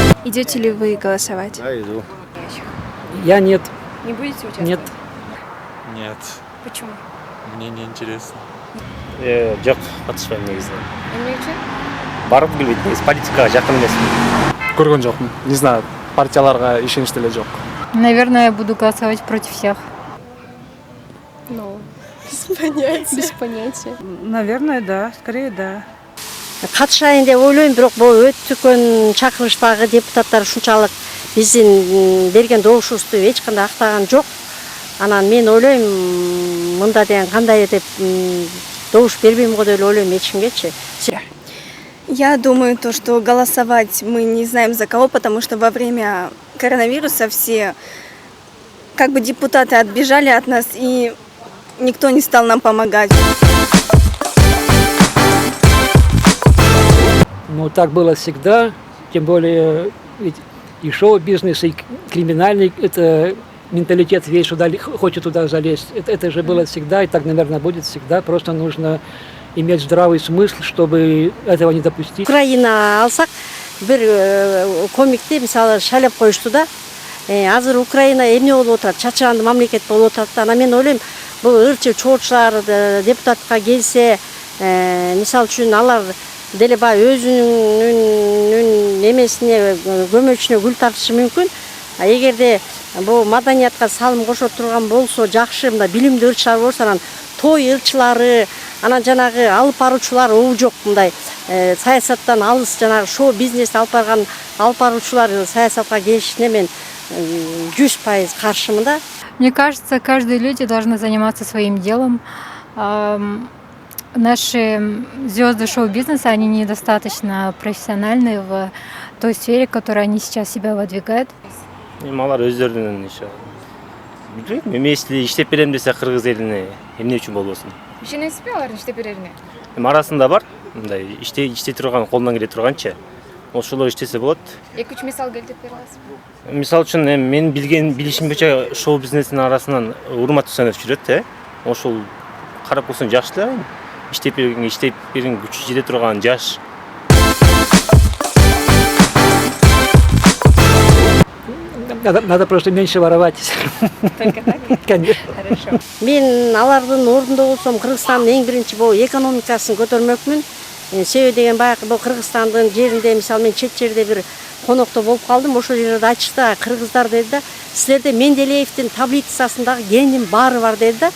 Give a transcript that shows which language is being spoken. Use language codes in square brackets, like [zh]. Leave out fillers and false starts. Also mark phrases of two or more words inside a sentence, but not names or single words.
[ru] Идете ли вы голосовать? Да, иду. Я нет. Не будете участвовать? Нет. Нет, Почему? мне не интересно. [kk] Жоқ, қатыспаймын негізі. [ky] Эмне үчүн? Барып келбейт, [kk] негізі политикаға жақын емеспін. Көрген жоқпын. [ru] Не знаю, [ky] партияларға ишениш деле жоқ. [ru] Наверное, я буду голосовать против всех. Ну, без понятия. Без понятия. Наверное, да. Скорее, да. [ky] Катышайын деп ойлойм, бирок бул өтө үлкен чакырыштагы депутаттар ушунчалык биздин берген добушубузду эч кандай актаган жок. Анан мен ойлойм, мында деген кандай деп добуш бербейм го деп ойлойм эч кимгечи. [ru] Я думаю, то, что голосовать мы не знаем за кого, потому что во время коронавируса все как бы депутаты отбежали от нас, и никто не стал нам помогать. Ну, так было всегда, тем более ведь и шоу-бизнес, и криминальный, это менталитет весь сюда, хочет туда залезть. Это же было всегда, и так, наверное, будет всегда. Просто нужно иметь здравый смысл, чтобы этого не допустить. [ky] Украина алсак, бир комикте, мисалы, шайлап коюшту да. Азыр Украина эмне болуп отурат, чачыранды мамлекет болуп отурат. Анан мен ойлойм, бул ырчы чоочулар депутатка келсе, мисалы үчүн алар деле баягы өзүнүн эмесине көмөчүнө гүл тартышы мүмкүн. Эгерде бул маданиятка салым кошо турган болсо, жакшы, мындай билимдүү ырчылар болсо, анан той ырчылары, анан жанагы алып баруучулар уу жок, мындай саясаттан алыс, жанагы шоу бизнес алып барган алып баруучулар саясатка келишине мен 100% каршымын да. [ru] Мне кажется, каждые люди должны заниматься своим делом. Наши звезды шоу-бизнеса, они недостаточно профессиональны в той сфере, в которой они сейчас себя выдвигают. [ky] Алар өздөрүнүн ише. Билбейм, эми если иштеп берем десе кыргыз элине эмне үчүн болбосун? Ишенесизби алардын иштеп берерине? Арасында бар, мындай иштей турган, колунан келе турганчы. Ошолор иштесе болот. 2-3 мисал келтирип бере аласызбы? Мисалы үчүн мен билишим боюнча шоу бизнесинин арасынан Урмат Усенов жүрөт, ошол карап көрсөң жакшы эле. Иштеп берген күчү жете турган жаш. [ru] Надо просто меньше воровать. Только так? Конечно. Хорошо. [ky] Мен алардын ордунда болсом, Кыргызстандын эң биринчи бул экономикасын көтөрмөкмүн. Себеби деген баягы бул Кыргызстандын жеринде, мисалы мен чет жерде бир конокто болуп калдым. Ошол жерде айтышты, кыргыздар деди да, силерде Менделеевдин таблицасындагы гендин баары бар деди да.